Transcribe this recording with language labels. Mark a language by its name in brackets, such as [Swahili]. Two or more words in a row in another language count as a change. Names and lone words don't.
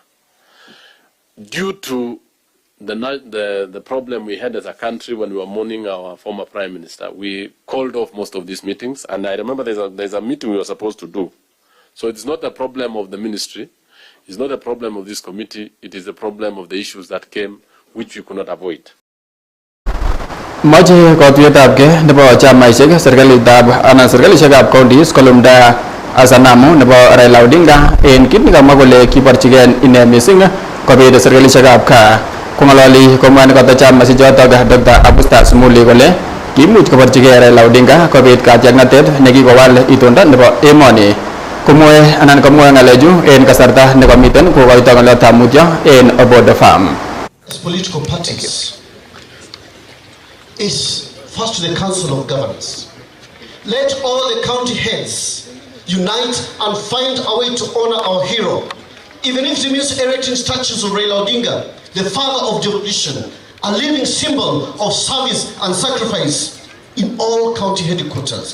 [English] Due to the problem we had as a country when we were mourning our former Prime Minister, we called off most of these meetings, and I remember there's a meeting we were supposed to do. So it's not a problem of the ministry, it's not a problem of this committee, it is a problem of the issues that came, which we could not avoid. [Kalenjin] Maji kotietab ke nebo chamaisiek serikalitab anan serkalisiekab counties kolumda asanamu nebo Raila Odinga en kit nekamwa kole kiborchigei ine missing kobit serkalisiekab kaa kong'ololi komwan kota chamaisichotok Dr. Abusta Sumuli kole kiimuch koborchigei Raila Odinga kobit katiaknatet nekikowal itondo nebo emoni komwoe anan komwoe ng'alechu en kasarta nekomiten kokoito ng'oliotab mutyo en Obodo Farm. [English] Political parties is first to the Council of Governors. Let all the county heads unite and find a way to honor our hero, even if it means erecting statues of Raila Odinga, the father of devolution, a living symbol of service and sacrifice in all county headquarters.